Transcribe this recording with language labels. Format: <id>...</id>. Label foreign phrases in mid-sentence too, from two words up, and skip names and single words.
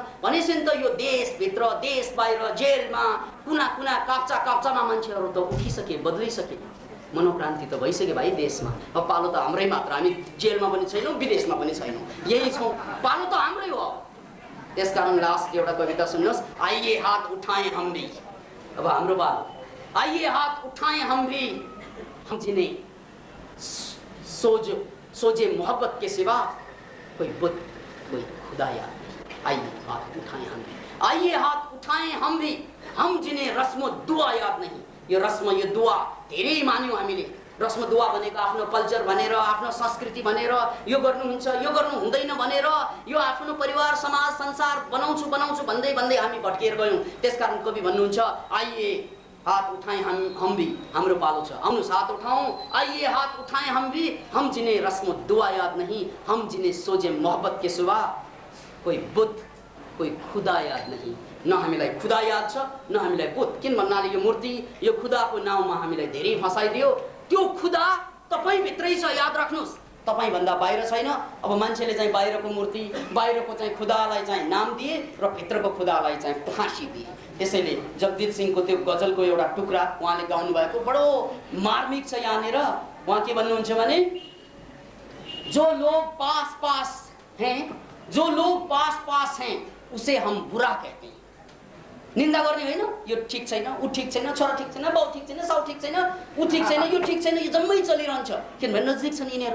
<ne>भनेपछि त यो देशभित्र, देश बाहिर, जेलमा, कुना कुना काप्चामा मान्छेहरू त उठिसके, बदलिसके। मनोक्रान्ति त भइसक्यो भाइ देशमा। अब पालो त हाम्रै मात्र, हामी जेलमा पनि छैनौँ, विदेशमा पनि छैनौँ, यही छौँ, पालो त हाम्रै हो। त्यसकारण लास्ट एउटा कविता सुन्नुहोस्।</ne> <ur>آئیے ہاتھ اٹھائیں ہم بھی,</ur> <ne>अब हाम्रो पालो।</ne> <ur>آئیے ہاتھ اٹھائیں ہم بھی، ہم جنہیں سوزِ محبت کے سوا کوئی بت کوئی خدا یاد. آئیے ہاتھ اٹھائیں ہم بھی، آئیے ہاتھ اٹھائیں ہم بھی، ہم جنہیں رسمِ دعا یاد نہیں.</ur> <ne>यो रस्म, यो दुआ धेरै मान्यौँ हामीले।</ne> <ur>رسم دعا</ur> <ne>भनेको आफ्नो कल्चर भनेर, आफ्नो संस्कृति भनेर, यो गर्नुहुन्छ यो गर्नु हुँदैन भनेर, यो आफ्नो परिवार समाज संसार बनाउँछु भन्दै हामी भट्किएर गयौँ। त्यसकारण कवि भन्नुहुन्छ</ne> <ur>آئیے ہاتھ اٹھائیں ہم بھی,</ur> <ne>हाम्रो पालो छ, आउनुहोस् हात उठाउँ।</ne> <ur>آئیے ہاتھ اٹھائیں ہم بھی، ہم جنہیں رسمِ دعا یاد نہیں، ہم جنہیں سوزِ محبت کے سوا کوئی بت کوئی خدا یاد نہیں.</ur> <ne>न हामीलाई खुदा याद छ, न हामीलाई बुत। किन भन्नाले यो मूर्ति, यो खुदाको नाउँमा हामीलाई धेरै फसाइदियो। त्यो खुदा तपाईभित्रै छ, याद राख्नुहोस्, तपाईँ भन्दा बाहिर छैन। अब मान्छेले चाहिँ बाहिरको मूर्ति, बाहिरको चाहिँ खुदालाई चाहिँ नाम दिए र भित्रको खुदालाई चाहिँ फाँसी दिए। त्यसैले जगजीत सिंहको त्यो गजलको एउटा टुक्रा उहाँले गाउनु भएको बडो मार्मिक छ। यहाँनिर उहाँ के भन्नुहुन्छ भने,</ne> <ur>جو لوگ پاس ہیں، جو لوگ پاس ہیں اسے ہم برا کہتے ہیں.</ur> <ne>निन्दा गर्ने होइन, यो ठिक छैन, ऊ ठिक छैन, छोरा ठिक छैन, बाउ ठिक छैन, साउ ठिक छैन, ऊ ठिक छैन, यो ठिक छैन, यो जम्मै चलिरहन्छ। किनभने नजिक छन् यिनीहरू।</ne>